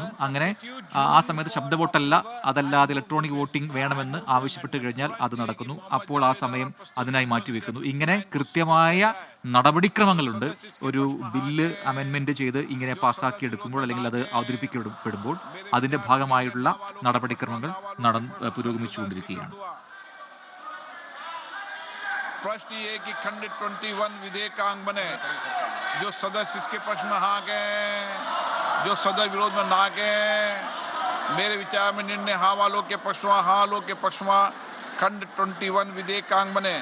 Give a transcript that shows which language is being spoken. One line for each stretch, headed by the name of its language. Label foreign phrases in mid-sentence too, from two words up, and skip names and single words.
Malayalam: അങ്ങനെ ആ സമയത്ത് ശബ്ദ വോട്ടല്ല, അതല്ലാതെ
English: electronic voting
Malayalam: വേണമെന്ന് ആവശ്യപ്പെട്ട് കഴിഞ്ഞാൽ അത് നടക്കുന്നു. അപ്പോൾ ആ സമയം അതിനായി മാറ്റിവെക്കുന്നു. ഇങ്ങനെ കൃത്യമായ നടപടിക്രമങ്ങളുണ്ട്. ഒരു
English: bill amendment
Malayalam: ചെയ്ത് ഇങ്ങനെ പാസ്സാക്കി എടുക്കുമ്പോൾ അല്ലെങ്കിൽ അത് അവതരിപ്പിക്കപ്പെടുമ്പോൾ അതിന്റെ ഭാഗമായിട്ടുള്ള നടപടിക്രമങ്ങൾ പുരോഗമിച്ചുകൊണ്ടിരിക്കുകയാണ്.
Hindi: प्रश्न ये कि खंड 21 विधेयक का अंग बने। जो सदस्य इसके पक्ष में हाँ कहें, जो जो सदस्य विरोध में ना गए, मेरे विचार में निर्णय हाँ वालों के पक्ष में, हाँ वालों के पक्ष में खंड 21 विधेयकांग बने।